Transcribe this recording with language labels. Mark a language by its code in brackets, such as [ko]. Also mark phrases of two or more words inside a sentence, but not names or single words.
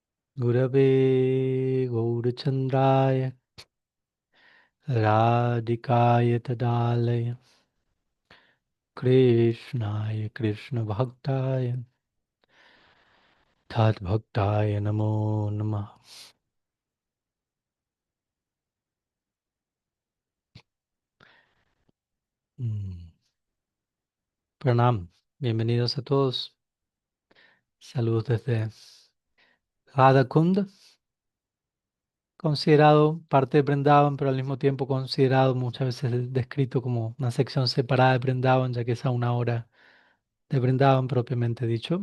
[sa] Gurave Gaurachandraya Radhikaya Tadalaya Krishnaya Krishna Bhaktaya Tad Bhaktaya Namo Namah. Mm. [es] Pranam, bienvenidos a todos. Saludos desde Radha Kund, considerado parte de Vrindavan, pero al mismo tiempo considerado muchas veces descrito como una sección separada de Vrindavan, ya que es a una hora de Vrindavan propiamente dicho.